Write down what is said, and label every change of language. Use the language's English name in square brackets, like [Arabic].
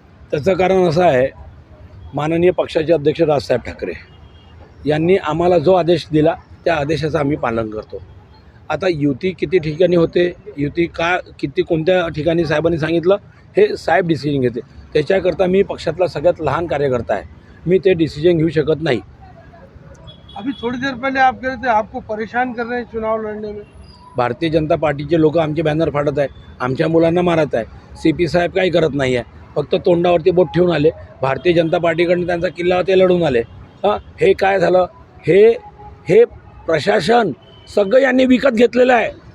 [Marathi] त्याचं कारण असं आहे, माननीय पक्षाचे अध्यक्ष राजसाहेब ठाकरे यांनी आम्हाला जो आदेश दिला त्या आदेशाचं आम्ही पालन करतो। आता युती किती ठिकाणी होते, युती किती कोणत्या ठिकाणी साहेबांनी सांगितलं हे साहेब डिसिजन घेते। त्याच्याकरता मी पक्षातला सगळ्यात लहान कार्यकर्ता आहे, मी ते डिसिजन घेऊ शकत नाही। [Hindi] अभी थोड़ी देर पहले आप कह रहे थे आपको परेशान कर रहे हैं चुनाव लड़ने में। [Marathi] भारतीय जनता पार्टीचे लोक आमचे बॅनर फाडत आहे, आमच्या मुलांना मारत आहे। CP साहेब काही करत नाही आहे, फक्त तोंडावरती बोट ठेवून आले। भारतीय जनता पार्टीकडून त्यांचा किल्ला ते लढून आले। हे काय झालं? हे प्रशासन सगळं यांनी विकत घेतलेलं आहे।